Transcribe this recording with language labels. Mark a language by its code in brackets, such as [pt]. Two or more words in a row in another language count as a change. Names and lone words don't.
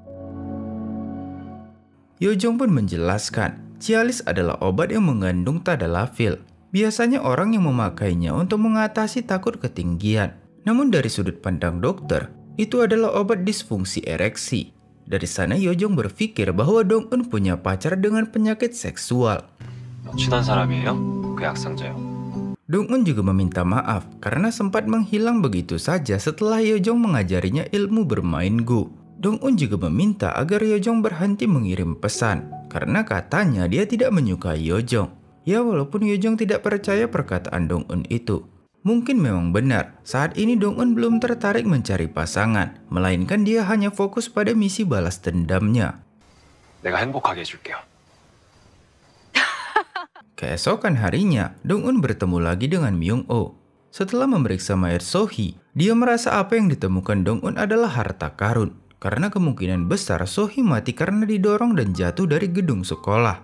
[id] Yojong pun menjelaskan, Cialis adalah obat yang mengandung tadalafil. Biasanya orang yang memakainya untuk mengatasi takut ketinggian. Namun dari sudut pandang dokter, itu adalah obat disfungsi ereksi. Dari sana Yojong berpikir bahwa Dong-un punya pacar dengan penyakit seksual. [ko] 친한 사람이에요? 그 약상자요. [id] Dong-un juga meminta maaf karena sempat menghilang begitu saja setelah Yojong mengajarinya ilmu bermain Go. Dong-un juga meminta agar Yojong berhenti mengirim pesan karena katanya dia tidak menyukai Yojong. Ya walaupun Yojong tidak percaya perkataan Dong-un itu. Mungkin memang benar, saat ini Dong-un belum tertarik mencari pasangan, melainkan dia hanya fokus pada misi balas dendamnya. [ko] 내가 행복하게 해줄게요. [id] Keesokan harinya, Dong-un bertemu lagi dengan Myung-oh. Setelah memeriksa mayat Sohee, dia merasa apa yang ditemukan Dong-un adalah harta karun. Karena kemungkinan besar Sohee mati karena didorong dan jatuh dari gedung sekolah.